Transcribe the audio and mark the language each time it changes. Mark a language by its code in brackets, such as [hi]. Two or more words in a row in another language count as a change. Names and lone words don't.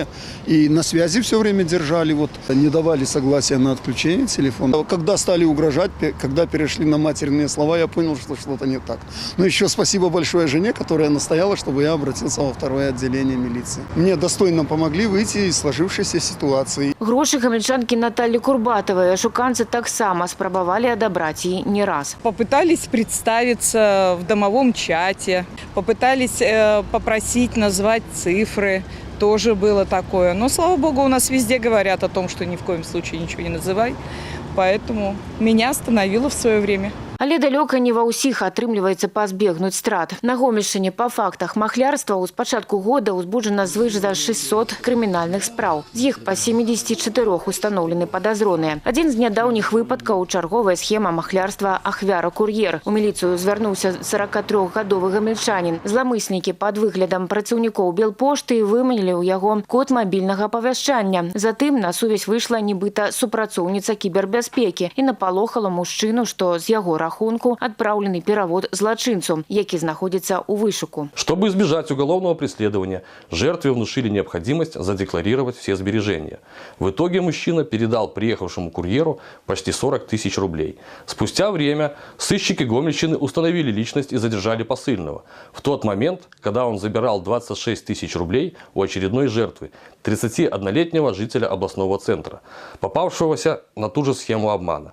[ru] И на связи все время держали, вот, не давали согласия на отключение телефона. Когда стали угрожать, когда перешли на матерные слова, я понял, что что-то не так. Но еще спасибо большое жене, которая настояла, чтобы я обратился во второе отделение милиции. Мне достойно помогли выйти из сложившейся ситуации. [be] Грошы гамельчанкі Натальи Курбатовой ашуканцы таксама спрабавалі адабраць і не раз. [ru] Попытались представиться в домовом чате, попытались попросить назвать цифры. Тоже было такое. Но, слава богу, у нас везде говорят о том, что ни в коем случае ничего не называй. Поэтому меня остановило в свое время. [be] Але далёка не ва ўсіх атрымліваецца пазбегнуць страт. На Гомельшчыне па фактах махлярства з пачатку года ўзбуджана звыш за 600 крымінальных спраў. З іх па 74 устаноўлены падазроныя. Адзін з нядаўніх выпадкаў – чарговая схема махлярства ахвяра-кур'ер. У міліцыю звярнуўся 43-гадовы гамельчанін. Зламыснікі пад выглядам працаўнікоў Белпошты выманілі ў яго код мабільнага павяшчання. Затым на сувязь выйшла нібыта супрацоўніца кібербяспекі і напалохала мужчыну, што з яго рахунку [ru] отправленный перевод [be] злочинцу, які знаходится у вышуку. [ru] Чтобы избежать уголовного преследования, жертве внушили необходимость задекларировать все сбережения. В итоге мужчина передал приехавшему курьеру почти 40 тысяч рублей. Спустя время сыщики Гомельщины установили личность и задержали посыльного. В тот момент, когда он забирал 26 тысяч рублей у очередной жертвы, 31-летнего жителя областного центра, попавшегося на ту же схему обмана.